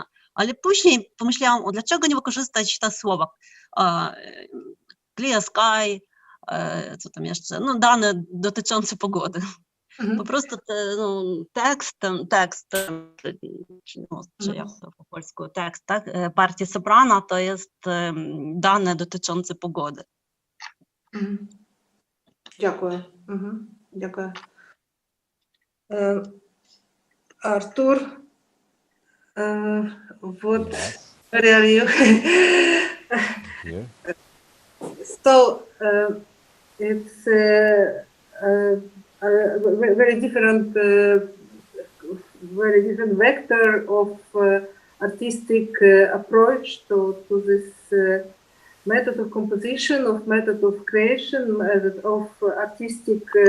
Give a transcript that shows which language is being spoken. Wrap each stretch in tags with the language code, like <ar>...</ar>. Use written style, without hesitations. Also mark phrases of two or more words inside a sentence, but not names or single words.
<pl>Ale później pomyślałam, dlaczego nie wykorzystać te słowa</pl> <en>clear sky,</en> <pl>co tam jeszcze, no dane dotyczące pogody. Po prostu tekst, no, czy jak to po polsku, tekst, tak? Partia soprano to jest dane dotyczące pogody.</pl> <uk>Дякую. Дякую. Артур,</uk> <en>what where are you? Here. So it's a very different vector of artistic approach to this method of composition, of method of creation, of artistic</en>